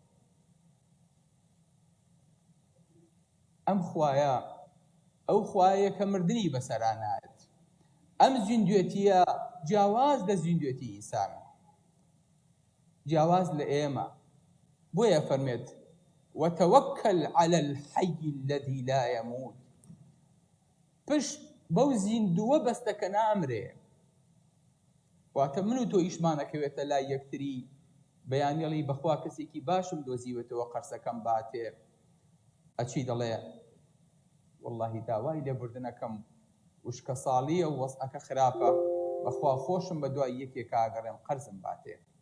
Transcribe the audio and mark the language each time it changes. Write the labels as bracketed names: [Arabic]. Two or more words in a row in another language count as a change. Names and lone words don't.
[Central Kurdish] ئەم خوایە ئەو خوایە کە مردنی بەسەرا نایەت. ئەم زیندوێتیە جیاواز لە زیندوێتی ئینسانە، جیاواز لە ئێمە. بۆیە فەرمێت [Arabic] وتوکل على الحي الذي لا يموت. [Central Kurdish] پشت بەو زیندووە بەستەکە نامرێ. واتە من و تۆ ئیشمانەکەوێتە لای یەکتری بەیانیڵی بەخوا کەسێکی باشم دۆزیوێتەوە قەرسەکەم باتێ، ئەچی دەڵێ واللهی داوای لێبوردنەکەم وشکە ساڵیە و وەسعەکە خراپە، بەخوا خۆشم بە دوای یەکێک ئاگەڕێم قەرزم باتێ.